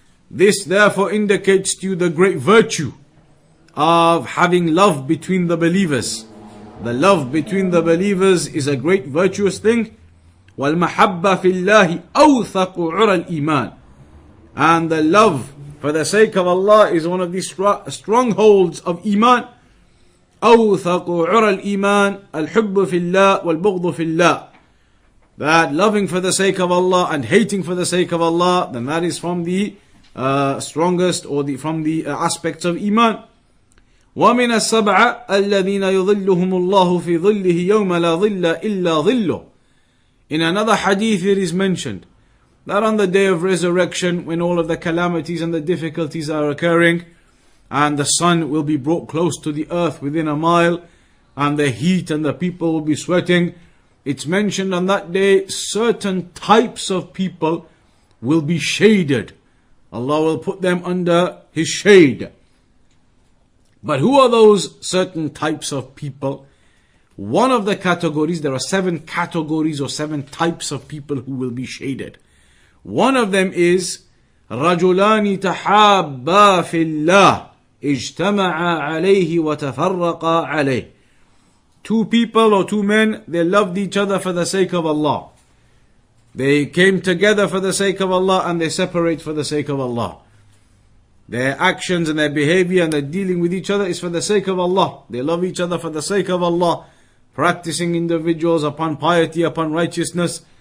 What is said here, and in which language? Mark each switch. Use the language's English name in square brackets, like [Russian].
[English] This therefore indicates to you the great virtue of having love between the believers. The love between the believers is a great virtuous thing. [Arabic] وَالْمَحَبَّةِ فِي اللَّهِ أَوْثَقُ عُرَى الْإِيمَانِ. [English] And the love for the sake of Allah is one of the strongholds of Iman. [Arabic] أوثق عرى الإيمان الحب في الله والبغض في الله. [English] That loving for the sake of Allah and hating for the sake of Allah, then that is from the strongest or from the aspects of Iman. [Arabic] ومن السبعة الذين يظلهم الله في ظله يوم لا ظل إلا ظله. [English] In another hadith it is mentioned that on the day of resurrection, when all of the calamities and the difficulties are occurring, and the sun will be brought close to the earth within a mile, and the heat and the people will be sweating, it's mentioned on that day certain types of people will be shaded. Allah will put them under His shade. But who are those certain types of people? One of the categories, there are 7 categories or 7 types of people who will be shaded. One of them is [Arabic] رَجُلَانِ تَحَابَّا فِي اللَّهِ اجْتَمَعَا عَلَيْهِ وَتَفَرَّقَا عَلَيْهِ. [English] 2 people or 2 men, they loved each other for the sake of Allah. They came together for the sake of Allah and they separate for the sake of Allah. Their actions and their behavior and their dealing with each other is for the sake of Allah. They love each other for the sake of Allah. Practicing individuals upon piety, upon righteousness.